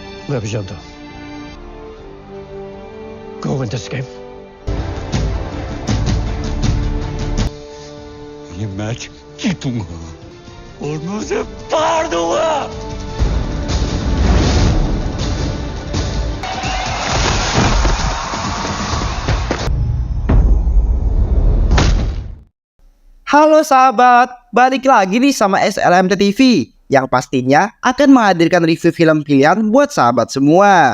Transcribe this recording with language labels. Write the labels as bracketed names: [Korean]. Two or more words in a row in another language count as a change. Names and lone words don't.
[Hindi] मैं भी जानता हूँ। [English] Go win this game. [Hindi] ये मैच जीतूंगा और मैं उसे फाड़ दूंगा। [Indonesian] Halo sahabat, balik lagi nih sama SLMT TV yang pastinya akan menghadirkan review film pilihan buat sahabat semua.